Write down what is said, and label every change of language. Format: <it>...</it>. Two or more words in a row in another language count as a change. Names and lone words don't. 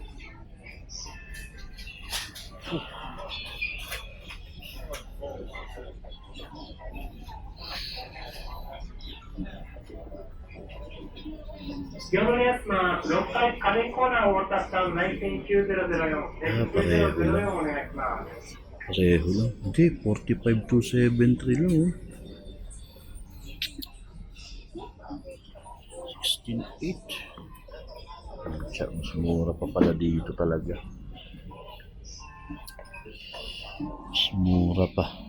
<ja>6 階家電コーナーを渡った内線9004、9004お願いします。</ja> <tl>Pareho lang. Hindi, 45 to 73 lang oh. 16.8. Mas mura pa pala dito talaga. Mas mura pa.</tl>